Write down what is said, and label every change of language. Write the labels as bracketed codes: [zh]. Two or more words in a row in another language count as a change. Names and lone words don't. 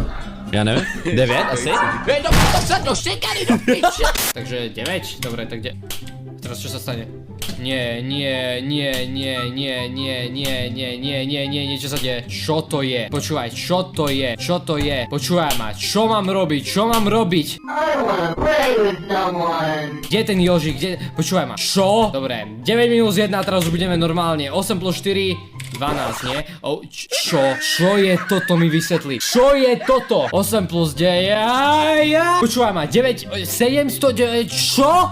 [sk] Ja neviem. 9 asi? Takže 9? Dobre, tak teraz čo sa stane? Nie, čo sa deje? Čo to je? Počúvaj, čo to je? Počúvaj ma, čo mám robiť? [en] I wanna play with someone. [sk] Kde je ten Jožik? Počúvaj ma. Čo? Dobre, 9 minus 1 a teraz už budeme normálne. 8 plus 4, 12, nie? Čo je toto, mi vysvetli? Čo je toto? 8 plus 9, Počúvaj ma, 9, 709, čo?